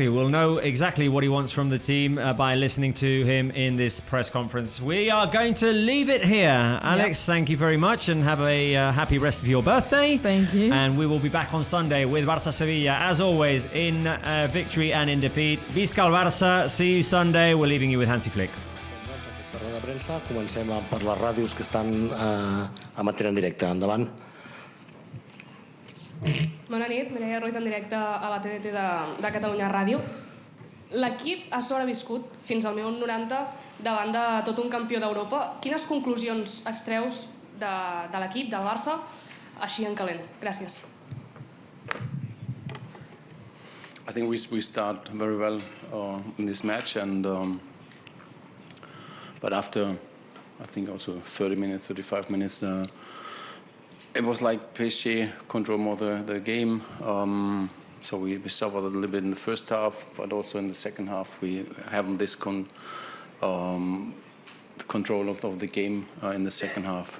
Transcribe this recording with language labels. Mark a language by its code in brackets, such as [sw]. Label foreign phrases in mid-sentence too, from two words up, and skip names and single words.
[en] We'll know exactly what he wants from the team by listening to him in this press conference. We are going to leave it here. Alex, thank you very much and have a happy rest of your birthday. Thank you. And we will be back on Sunday with Barça Sevilla, as always, in victory and in defeat. [ca] Visca el Barça. [en] See you Sunday. We're leaving you with Hansi Flick. [ca] De premsa. Comencem per les ràdios que estan emetent en directe. Endavant. Bona nit, Mireia Ruiz en directe a la TDT de Catalunya Ràdio. L'equip ha sobreviscut fins al minut 90 davant de tot un campió d'Europa. Quines conclusions extreus de l'equip, del Barça, així en calent? Gràcies. [en] I think we start very well in this match and but after, I think also 30 minutes, 35 minutes, it was like PSG control more the game. So we suffered a little bit in the first half, but also in the second half we haven't this control of the game in the second half.